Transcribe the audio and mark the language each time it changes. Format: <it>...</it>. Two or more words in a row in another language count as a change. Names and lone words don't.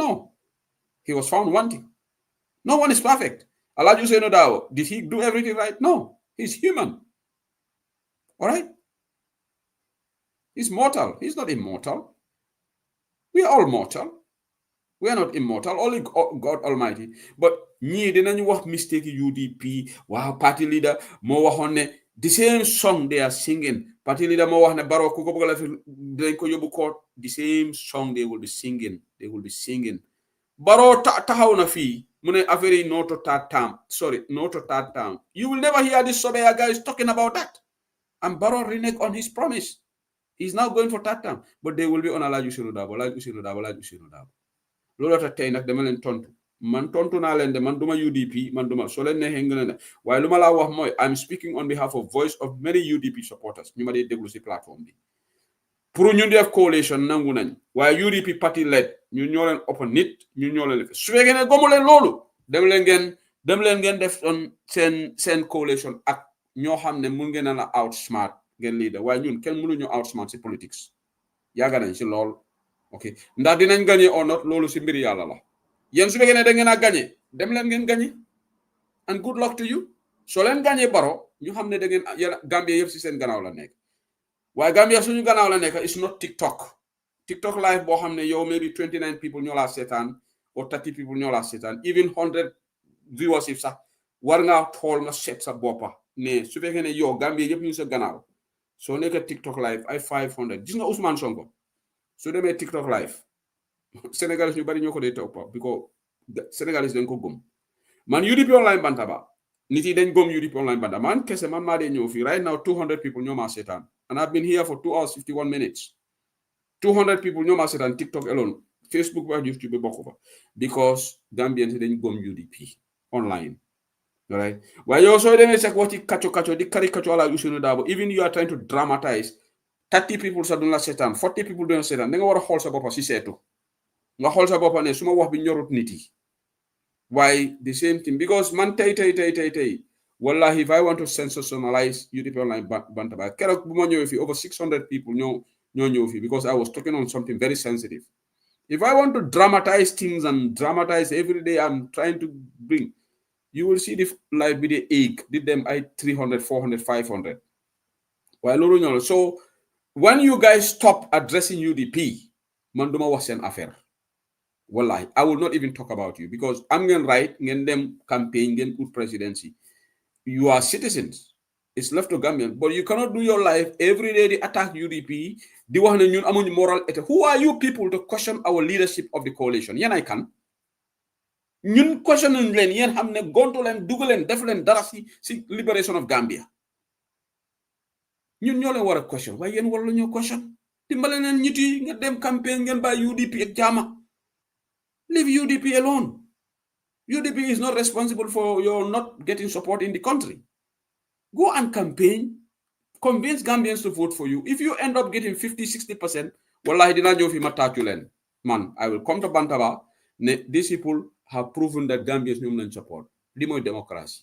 <en>No. He was found wanting. No one is perfect. Allah say no doubt. Did he do everything right? No. He's human. All right? He's mortal. He's not immortal. We are all mortal. We are not immortal. Only God Almighty. But</en> <wo>ñi dinañ wax</wo> <en>mistake UDP, wow, party leader</en> <wo>mo waxone</wo> <en>the same song they are singing. Party leader</en> <wo>mo wax ne Barrow ku ko bëgg la fi dañ ko yóbbu court.</wo> <en>The same song they will be singing. They will be singing.</en> <wo>Barrow taxaw na fi mu ne affaire yi</wo> <en>no to third term. Sorry, no to third term. You will never hear this Sobeya guys talking about that. And Barrow reneged on his promise. He's now going for third term. But they will be on Alhaji Ousainou Darboe.</en> <wo>Loolu tax tey nag dama leen tontu man tontu naa leen de man duma UDP man duma soo leen neexee ngeen ne waaye lu ma laa wax mooy</wo> <en>I'm speaking on behalf of voice of many UDP supporters</en> <wo>ñu ma dee déglu si plateforme bi pour ñu def coalition nangu nañ waaye UDP</wo> <en>party led</en> <wo>ñu ñoo leen ëpp nit ñu ñoo leen su fekkee ne gomu leen loolu dem leen ngeen def on seen coalition ak ñoo xam ne mun ngeen a outsmart ngeen leader waaye ñun kenn mënuñu outsmart si politics yàgga nañ si lool. Okay, ndax dinañ gagné</wo> <en>or not</en> <wo>loolu si mbiri yàlla la yéen su fekkee ne da ngeen a gagné dem leen ngeen gagné</wo> <en>and good luck to you</en> <wo>soo leen gagné Barrow ñu xam ne da ngeen Gambia yëpp si seen gannaaw la nekk waaye Gambia suñu gannaaw la nekk</wo> <en>is not TikTok live</en> <wo>boo xam ne yow</wo> <en>maybe 29 people</en> <wo>ñoo laa seetaan or</wo> <en>30 people</en> <wo>ñoo laa seetaan</wo> <en>even 100 viewers</en> <wo>sax war ngaa xool nga seet sa boppa ne su fekkee ne yow Gambia yëpp ñu sa gannaaw soo nekk TikTok live ay 500 gis nga Ousmane Sonko su demee TikTok live Sénégalais ñu bari ñoo ko dee topp because Sénégalais dañ ko gëm man UDP online bantaba nit yi dañ gëm UDP online bantaba man kese man maa dee ñëw fii</wo> <en>right now 200 people</en> <wo>ñoo maa seetaan</wo> <en>and I've been here for 2 hours 51 minutes 200 people</en> <wo>ñoo maa seetaan TikTok alone Facebook ba YouTube bokku fa because Gambians dañ gëm UDP online right waaye yow soo demee sax wax ci kacco di caricature ala Ousainou Darboe</wo> <en>even you are trying to dramatize 30 people</en> <wo>sa duñ la seetaan</wo> <en>40 people</en> <wo>duñ la seetaan da nga war a xool sa boppa si seetu nga xool sa boppa ne suma wax bi ñorut nit yi</wo> <en>waaye the same thing because</en> <wo>man tey</wo> <en>wallahi if I want to sensationalize UDP online bantaba</en> <wo>keroog bu ma ñëwee fii</wo> <en>over 600 people</en> <wo>ñoo ñëw fii</wo> <en>because I was talking on something very sensitive. If I want to dramatize things and dramatize every day I'm trying to bring, you will see the live video egg did them I 300 400 500</en> <wo>waaye loolu ñoo</wo> <en>so when you guys stop addressing UDP,</en> <wo>manduma wax seen affaire.</wo> <en>Wallahi, I will not even talk about you because I'm going to write,</en> <wo>ngeen dem campaign, ngeen</wo> <en>good presidency. You are citizens. It's left to Gambian, but you cannot do your life every day. They attack UDP.</en> <wo>Di wax ne ñun amuñ</wo> <en>moral et who are you people to question our leadership of the coalition? Yen I can.</en> <wo>Ñun question leen yen xam ne gontu leen dugal leen def leen dara si</wo> <en>liberation of Gambia.</en> <wo>ñun ñoo leen war a question waaye yéen war la ñoo question dimbale leen ñit yi nga dem campaign ngeen bàyyi UDP ak jaama</wo> <en>leave UDP alone. UDP is not responsible for your not getting support in the country. Go and campaign, convince Gambians to vote for you. If you end up getting 50-60%,</en> <wo>wallahi dina ñëw fi ma tàccu leen man</wo> <en>I will come to Bantaba</en> <wo>ne</wo> <en>these people have proven that Gambians</en> <wo>ñoom lañ support li mooy democracy.</wo>